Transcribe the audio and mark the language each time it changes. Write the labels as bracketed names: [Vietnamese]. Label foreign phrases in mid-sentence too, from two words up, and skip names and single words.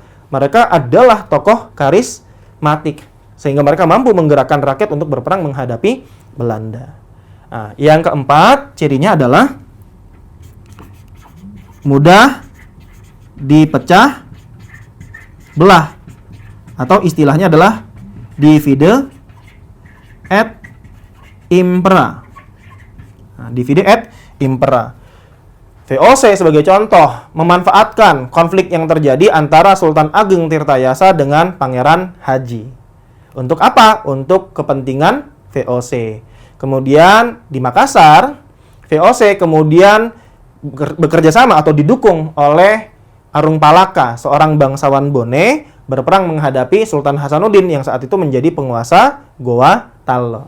[Indonesian] Mereka adalah tokoh karismatik, sehingga mereka mampu menggerakkan rakyat untuk berperang menghadapi Belanda. Nah, yang keempat, cirinya adalah mudah dipecah belah, atau istilahnya adalah [Latin] divide et impera. Nah, divide et impera. [Indonesian] VOC sebagai contoh memanfaatkan konflik yang terjadi antara Sultan Ageng Tirtayasa dengan Pangeran Haji. Untuk apa? Untuk kepentingan VOC. Kemudian di Makassar, VOC kemudian bekerja sama atau didukung oleh Arung Palaka, seorang bangsawan Bone, berperang menghadapi Sultan Hasanuddin yang saat itu menjadi penguasa Goa Tallo.